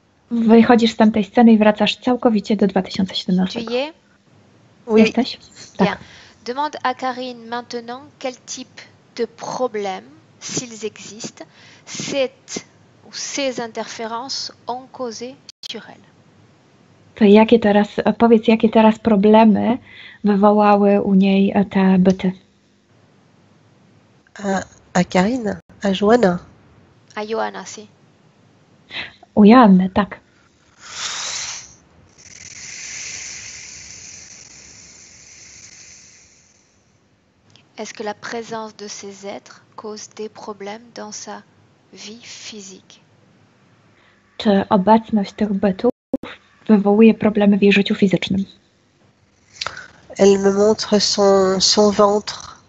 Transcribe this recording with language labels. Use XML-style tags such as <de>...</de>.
<pl>Wychodzisz z tamtej sceny i wracasz całkowicie do 2017.</pl> <fr>Tu y es? Oui.</fr> <pl>Jesteś?</pl> <fr>Bien.</fr> <pl>Tak.</pl> <fr>Demande à Karine maintenant quel type de problème, s'ils existent, ces interférences ont causé sur elle.</fr> <pl>To powiedz, jakie teraz problemy wywołały u niej te byty?</pl> <fr>À Karine, à Johanna. À Johanna, si.</fr> <pl>U Joanny, tak.</pl> <fr>Est-ce que la présence de ces êtres cause des problèmes dans sa vie physique?</fr> <pl>Czy obecność tych bytów wywołuje problemy w jej życiu fizycznym?</pl> <fr>Elle me montre son ventre.</fr>